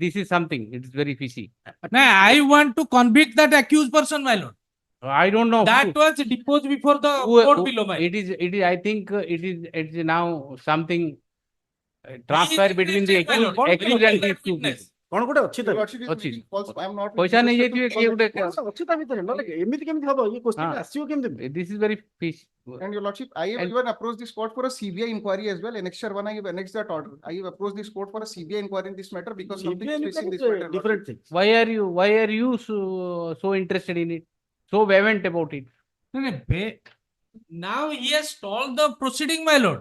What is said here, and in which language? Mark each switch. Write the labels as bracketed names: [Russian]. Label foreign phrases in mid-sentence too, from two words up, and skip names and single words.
[English] This is something. It is very fishy. No, I want to convict that accused person, my lord. I don't know. That was deposed before the Who- court who- below, my lord. it is, I think it is now something transfer between the my lord. accused and the two Witness. people. [Odia] କଣ ଗୋଟେ ଅଛି ତ? [English] Your lordship is [Odia] ଅଛି। [English] making false. I am not. [Odia] ପଇସା ନେଇଯାଇଥିବେ କିଏ ଗୋଟେ ଅଛି ତା ଭିତରେ ନହେଲେ ଏମିତି କେମିତି ହବ? ଇଏ question ଆସିବ କେମିତି? [English] This is very fish. And your lordship, I have And- even approached this court for a CBI inquiry as well. Annexure 1, I have annexed that order. I have approached this court for a CBI inquiry in this matter because something is facing this matter. Different things. Why are you so interested in it? So vehement about it? No, no, now he has stalled the proceeding, my lord.